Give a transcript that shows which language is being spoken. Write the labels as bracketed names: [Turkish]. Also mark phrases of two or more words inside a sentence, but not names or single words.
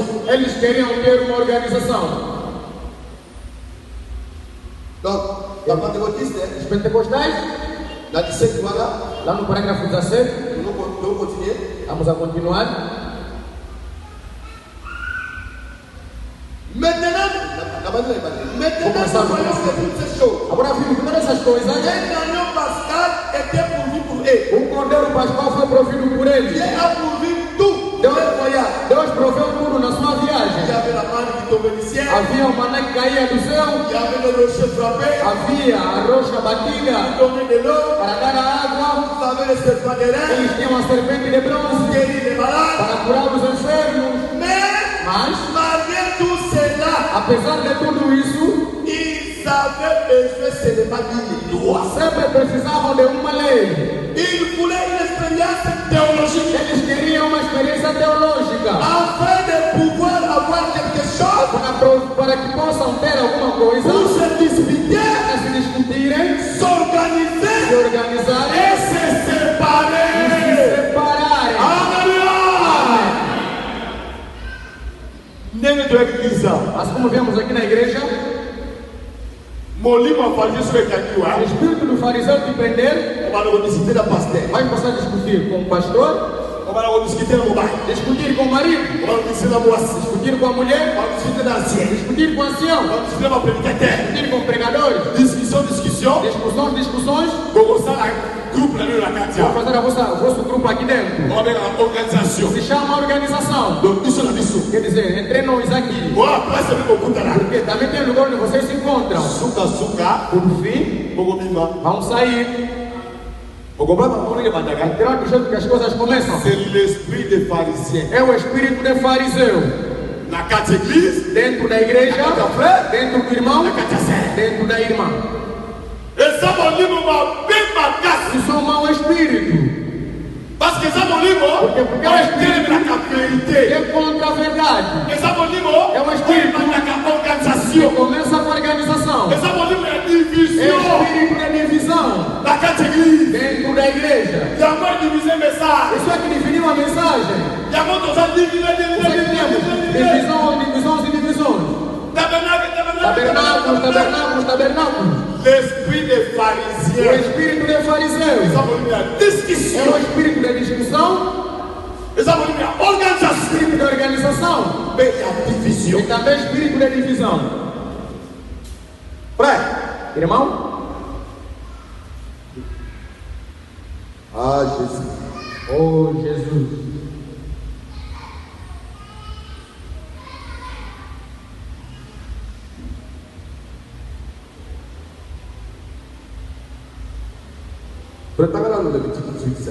[Portuguese] eles queriam ter uma organização. [French] Donc, la pentecôtiste, [Portuguese] Os pentecostais, [French] la 17 voilà, [Portuguese] lá no parágrafo 17, [French] nous allons continuer. [Portuguese] vamos a continuar. [French] Maintenant, nous voyons que toutes ces choses. [Portuguese] Agora vimos todas essas coisas. [French] Un agneau pascal était pourvu pour eux. [Portuguese] O cordeiro pascal foi provido por eles. [French] Dieu a pourvu tout dans le voyage. [Portuguese] Deus proveu tudo na sua [French] Il y [Portuguese] viagem. [French] avait la manne qui tombait du ciel. [Portuguese] Havia o maná que caía do céu. [French] Il y avait le rocher frappé. [Portuguese] Havia a rocha batida [French] Il tombait de l'eau. [Portuguese] para dar a água. [French] Vous avez les serpents de rein. [Portuguese] Eles tinham a serpente de bronze [French] Guérir les malades. [Portuguese] para curar os enfermos. [French] Mais, malgré tout cela, [Portuguese] Apesar de tudo isso, [French] ils avaient besoin seulement d'une loi. [Portuguese] sempre precisavam de uma lei. [French] Ils voulaient une expérience théologique. [Portuguese] Eles queriam uma experiência teológica [French] Afin de pouvoir avoir quelque chose [Portuguese] para que possam ter alguma coisa [French] pour se disputer, [Portuguese] para se discutirem, se [French] s'organiser [Portuguese] organizarem [French] et se [Portuguese] e se [French] séparer. [Portuguese] separarem. [Lingala] Alléluia! Ndenge toyekisa [Portuguese] Assim como vemos aqui na igreja, [Lingala] molimo afanye so ekangiwa [Portuguese] o espírito do fariseu te prender, [Lingala] obana kodiscuter na pasteur, [Portuguese] vai passar a discutir com o pastor, [Lingala] obana kodiscuter na mobali, [Portuguese] discutir com o marido, [Lingala] obana kodiscuter na mwasi, [Portuguese] discutir com a mulher, [Lingala] obana kodiscuter na ancien, [Portuguese] discutir com o ancião, [Lingala] obana kodiscuter na prédicateur. [Portuguese] discutir com pregadores, [Lingala] Discussion, [Portuguese] discussões, [Lingala] kokosala groupe na lelo na kati [Portuguese] vou [Lingala] ya [Portuguese] fazer o vosso grupo aqui dentro. [Lingala] obenga na organisation. [Portuguese] Se chama organização. [Lingala] Donc biso na biso [Portuguese] Quer dizer, entre nós aqui. [Lingala] oa place ebi kokutana [Portuguese] Porque também tem lugar onde vocês se encontram. [Lingala] suka [Portuguese] Por fim, [Lingala] bokobima [Portuguese] vão sair. [Lingala] okobama moneke bandaka. [Portuguese] Entrar do jeito que as coisas começam. [French] C'est l'esprit des pharisiens [Portuguese] É o espírito de fariseu. [Lingala] na kati église, [Portuguese] Dentro da igreja, [Lingala] na kati ya frère, [Portuguese] dentro do irmão, [Lingala] na kati ya sœur. [Portuguese] dentro da irmã. [Lingala] eza molimo mabe makasi [Portuguese] Isso é um mau espírito. [French] parce que [Lingala] eza molimo [Portuguese] Porque [Lingala] oyo etelemelaka vérité, [Portuguese] é contra a verdade. [Lingala] eza molimo [Portuguese] É um [Lingala] oyo [Portuguese] espírito [Lingala] ebandaka [Portuguese] que [Lingala] organisation, [Portuguese] começa com a organização. [Lingala] eza molimo ya [Portuguese] É [Lingala] division [Portuguese] o espírito de divisão [Lingala] na kati ya église. [Portuguese] dentro da igreja. [Lingala] yango edivise message, [Portuguese] Isso é que definiu a mensagem. [Lingala] yango toza [Portuguese] Isso é que temos divisões e divisões. Tabernáculos. [French] L'esprit des [Portuguese] O [French] pharisiens, [Portuguese] espírito de fariseu [Lingala] eza molimo ya [Portuguese] é [Lingala] discussion, [Portuguese] o espírito de discussão, [Lingala] eza molimo ya organisation [Portuguese] espírito de organização [Lingala] mpe ya division. [Portuguese] e também espírito de divisão. [Lingala] Frère, [Portuguese] Irmão, [Lingala] ah Jésus, [Portuguese] oh Jesus, prepara lá no Levítico 18:5.